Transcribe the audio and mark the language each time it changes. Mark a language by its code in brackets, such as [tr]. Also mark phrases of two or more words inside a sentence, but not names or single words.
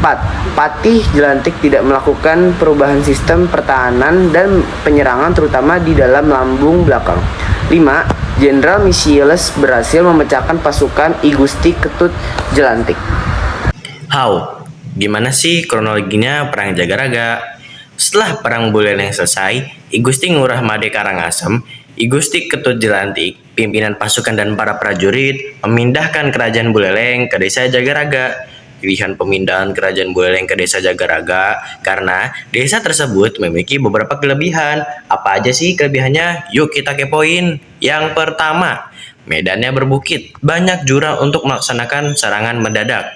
[id] Patih Jelantik tidak melakukan perubahan sistem pertahanan dan penyerangan terutama di dalam lambung belakang. 5. Jenderal Michiels berhasil memecahkan pasukan I Gusti Ketut Jelantik. How? Gimana sih kronologinya Perang Jagaraga? Setelah Perang Buleleng selesai, I Gusti Ngurah Made Karangasem, I Gusti Ketut Jelantik, pimpinan pasukan dan para prajurit memindahkan kerajaan Buleleng ke desa Jagaraga. Pilihan pemindahan kerajaan Buleleng ke desa Jagaraga karena desa tersebut memiliki beberapa kelebihan. Apa aja sih kelebihannya? Yuk kita kepoin. Yang pertama, medannya berbukit, banyak jurang untuk melaksanakan serangan mendadak.